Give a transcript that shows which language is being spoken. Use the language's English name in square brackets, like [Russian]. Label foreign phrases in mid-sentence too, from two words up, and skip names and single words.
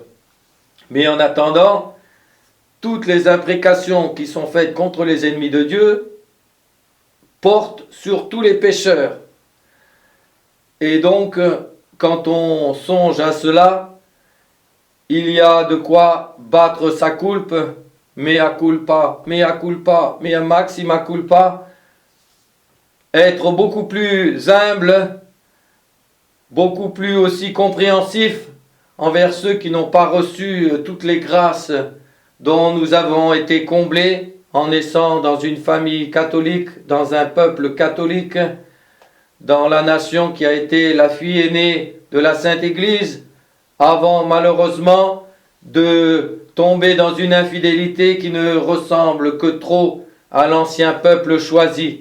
[French] Mais en attendant, toutes les imprécations qui sont faites contre les ennemis de Dieu portent sur tous les pécheurs. Et donc, quand on songe à cela, il y a de quoi battre sa culpe, [Latin] mea culpa, mea maxima culpa, [French] être beaucoup plus humble, beaucoup plus aussi compréhensif envers ceux qui n'ont pas reçu toutes les grâces dont nous avons été comblés en naissant dans une famille catholique, dans un peuple catholique, dans la nation qui a été la fille aînée de la Sainte Église, avant malheureusement de tomber dans une infidélité qui ne ressemble que trop à l'ancien peuple choisi.